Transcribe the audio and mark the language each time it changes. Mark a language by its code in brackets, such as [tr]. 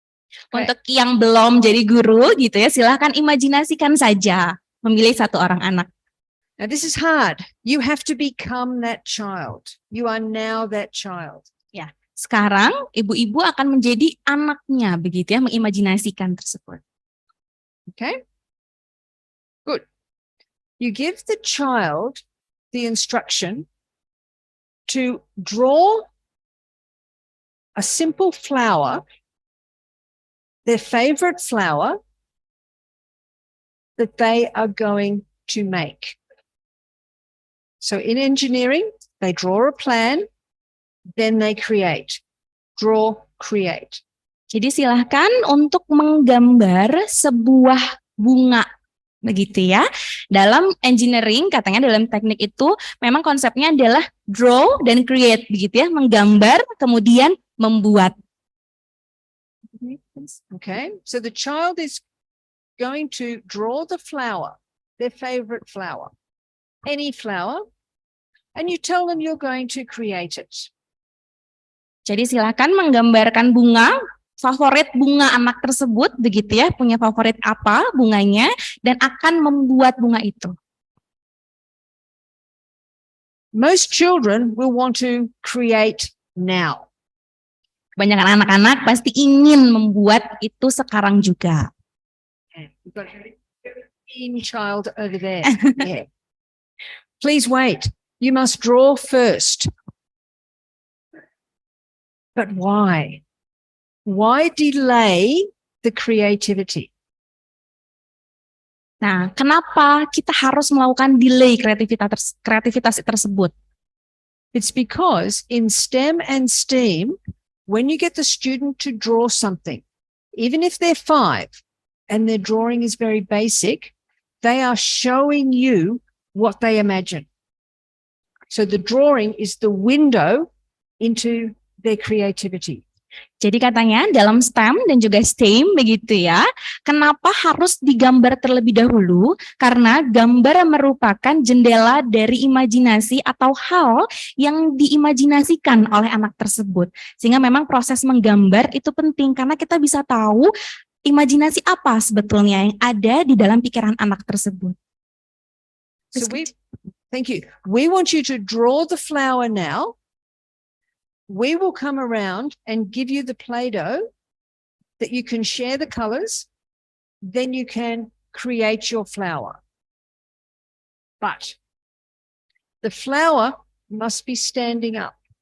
[en] Okay. [id] Untuk yang belum jadi guru gitu ya, silahkan imajinasikan saja memilih satu orang anak. [en] Now this is hard. You have to become that child. You are now that child. [id] Ya. Sekarang ibu-ibu akan menjadi anaknya begitu ya, mengimajinasikan tersebut. [en] Okay? Good. You give the child the instruction to draw a simple flower, their favorite flower that they are going to make. So in engineering, they draw a plan, then they create. Draw, create. [id] Jadi silahkan untuk menggambar sebuah bunga begitu ya. Dalam engineering katanya dalam teknik itu memang konsepnya adalah draw dan create begitu ya, menggambar kemudian membuat. [en] Okay, so the child is going to draw the flower, their favorite flower, any flower, and you tell them you're going to create it. [id] Jadi silakan menggambarkan bunga, favorit bunga anak tersebut, begitu ya, punya favorit apa bunganya, dan akan membuat bunga itu. [en] Most children will want to create now. [id] Kebanyakan anak-anak pasti ingin membuat itu sekarang juga. [en] We've got a keen child over there. Yeah. Please wait. You must draw first. But why? Why delay the creativity? [id] Nah, kenapa kita harus melakukan delay kreativitas tersebut? [en] It's because in STEM and STEAM, when you get the student to draw something, even if they're 5 and their drawing is very basic, they are showing you what they imagine. So the drawing is the window into their creativity. [id] Jadi katanya dalam STEM dan juga STEAM begitu ya, kenapa harus digambar terlebih dahulu? Karena gambar merupakan jendela dari imajinasi atau hal yang diimajinasikan oleh anak tersebut. Sehingga memang proses menggambar itu penting karena kita bisa tahu imajinasi apa sebetulnya yang ada di dalam pikiran anak tersebut. [en] So thank you. We want you to draw the flower now. We will come around and give you the Play-Doh that you can share the colors. Then you can create your flower. But the flower must be standing up.